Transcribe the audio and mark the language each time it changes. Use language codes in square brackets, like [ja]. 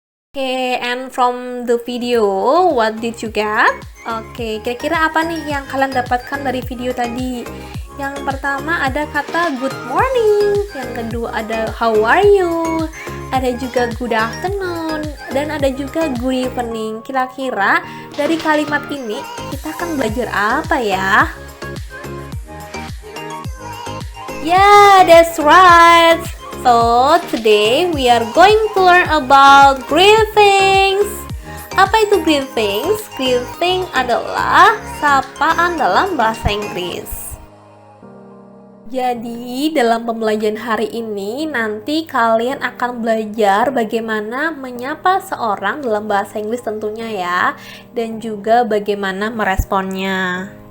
[en] Okay, and from the video, what did you get? [id] Oke, kira-kira apa nih yang kalian dapatkan dari video tadi? Yang pertama ada kata [en] good morning, [id] yang kedua ada [en] how are you, [id] ada juga [en] good afternoon, [id] dan ada juga [en] good evening. [id] Kira-kira dari kalimat ini kita akan belajar apa ya? [en] Yeah, that's right. So, today we are going to learn about greetings. [id] Apa itu greetings? Greeting adalah sapaan dalam bahasa Inggris. Jadi, dalam pembelajaran hari ini, nanti kalian akan belajar bagaimana menyapa seorang dalam bahasa Inggris tentunya ya, dan juga bagaimana meresponnya.